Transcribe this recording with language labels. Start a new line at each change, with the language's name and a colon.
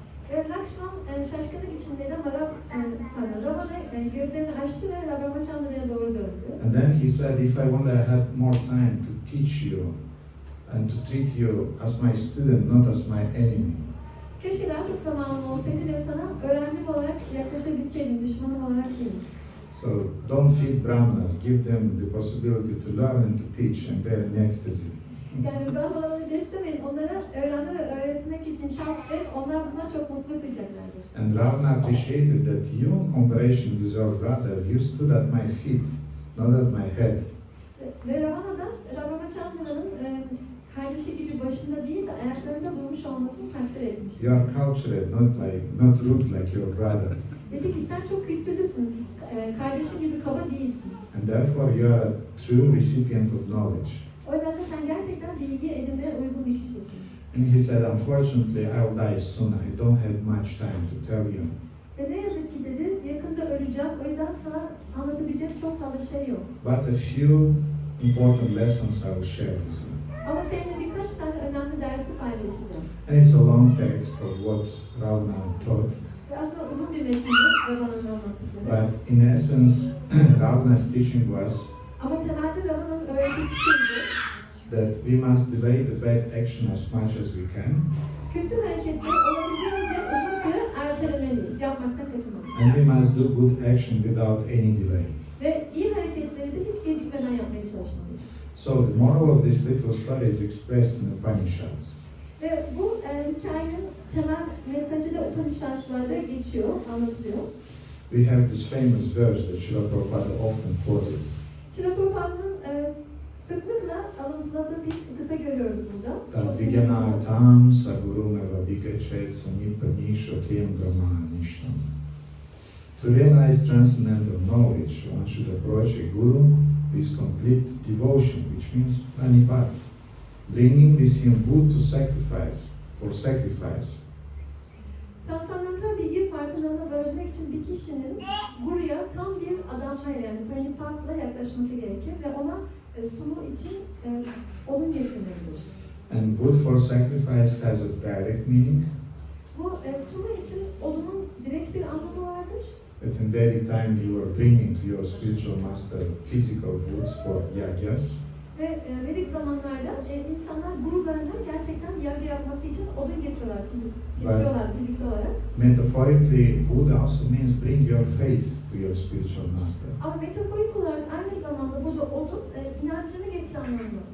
Turkish: Ve Lakşman şaşkınlık içindeydi ama Ravana gözlerini açtı ve Ramachandran'a doğru döndü.
English: And then he said, if I only had more time to teach you and to treat you as my student, not as my enemy.
Turkish: Keşke daha çok zamanım olsaydı ve sana öğrencim olarak yaklaşabilseydim, düşmanım olarak değil.
English: So don't feed Brahmanas, give them the possibility to learn and to teach, and they're in ecstasy.
Turkish: Yani Brahmanaları beslemeyin, onlara öğrenme ve öğretmek için şans verin, onlar bundan çok mutluluk duyacaklardır.
English: And Ravana appreciated that you, in comparison with your brother, you stood at my feet, not at my head.
Turkish: Ve Ravana da Ramachandran'ın kardeşi gibi başında değil de ayaklarında durmuş olmasını takdir etmiş.
English: You are cultured, not rude like your brother.
Turkish: Dedi ki sen çok kültürlüsün, kardeşin gibi kaba değilsin.
English: And therefore you are a true recipient of knowledge.
Turkish: O yüzden de sen gerçekten bilgi edinmeye uygun bir kişisin.
English: And he said, unfortunately, I'll die soon. I don't have much time to tell you.
Turkish: Ve ne yazık ki dedi, yakında öleceğim, o yüzden sana anlatabileceğim çok fazla şey yok.
English: But a few important lessons I will share with you.
Turkish: Ama seninle birkaç tane önemli dersi paylaşacağım.
English: And it's a long text of what Ravana taught.
Turkish: Ve aslında uzun bir metindir Ravana'nın anlattıkları.
English: But in essence, Ravana's teaching was
Turkish: Ama temelde Ravana'nın öğretisi şuydu.
English: that we must delay the bad action as much as we can.
Turkish: Kötü hareketleri olabildiğince uzun süre ertelemeliyiz, yapmaktan kaçınmalıyız.
English: And we must do good action without any delay.
Turkish: Ve iyi hareketleri de hiç gecikmeden yapmaya çalışmalıyız.
English: So the moral of this little story is expressed in the Upanishads.
Turkish: Ve bu hikayenin temel mesajı da Upanishad'larda geçiyor, anlatılıyor.
English: We have this famous verse that Srila Prabhupada often quoted.
Turkish: Srila Prabhupāda'nın sıklıkla alıntıladığı bir kısa görüyoruz burada.
Sanskrit: Tadvigyanatam sagurumeva vikachet samipanishotyam brahmanishtam.
English: To realize transcendental knowledge, one should approach a guru with complete devotion, which means Pranipat, bringing with him wood to sacrifice, for sacrifice.
Turkish: Transcendental bilgi farkındalığına varmak için bir kişinin buraya tam bir adamla yani Pranipat'la yaklaşması gerekir ve ona sunumu için odun getirmelidir.
English: And wood for sacrifice has a direct meaning.
Turkish: Bu sunumu için odunun direkt bir anlamı vardır.
English: That in Vedic time you are bringing to your spiritual master physical woods for yagyas.
Turkish: Ve Vedik zamanlarda insanlar gurularından gerçekten yaga yapması için odun getiriyorlar fiziksel olarak.
English: Metaphorically, wood also means bring your faith to your spiritual master.
Turkish: Ama metaforik olarak aynı zamanda burada odun inancını getiren anlamı.